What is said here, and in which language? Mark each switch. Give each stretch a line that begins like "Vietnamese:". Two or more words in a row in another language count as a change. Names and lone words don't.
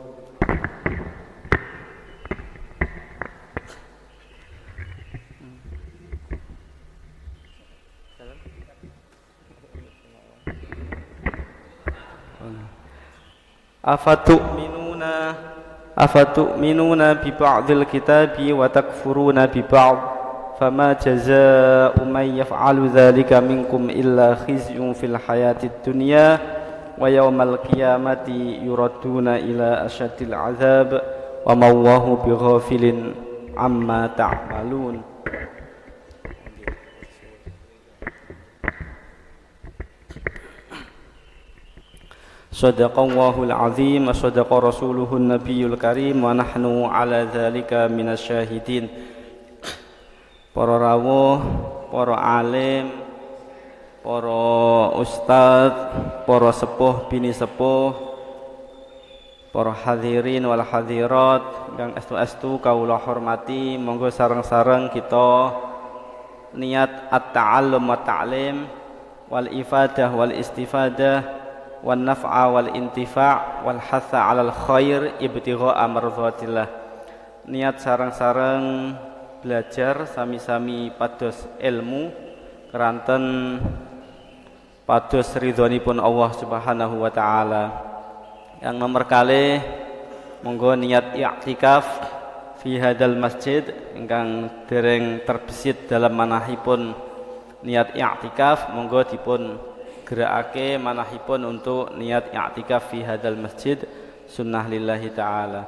Arabic: أفتؤمنون ببعض الكتاب وتكفرون ب ba'd فما جزاء من يفعل ذلك منكم إلا خزي في الحياة الدنيا ويوم القيامة يردون إلى أشد العذاب وما الله بغافل عما تعملون. صدق الله العظيم وصدق رسوله النبي الكريم ونحن على ذلك من الشاهدين.
Javanese: Para rawuh, para alim, para ustadz, para sepuh bini sepuh, para
Arabic: الحاضرين والحاضرات
Javanese: kang estu-estu kawula hormati, monggo sareng-sareng kita niat
Arabic: التعلم والتعليم والإفادة والاستفادة والنفع والانتفاع والحث على الخير ابتغاء مرضاة الله.
Javanese: Niat sareng-sareng belajar sami-sami pados ilmu keranten pados ridhonipun Allah
Arabic: سبحانه وتعالى.
Javanese: Yang nomor kalih monggo niat
Arabic: اعتكاف في هذا المسجد
Javanese: ingkang dereng terbesit dalam manahipun niat i'tikaf, monggo dipun gerakake manahipun untuk niat
Arabic: اعتكاف في هذا المسجد سنة لله تعالى.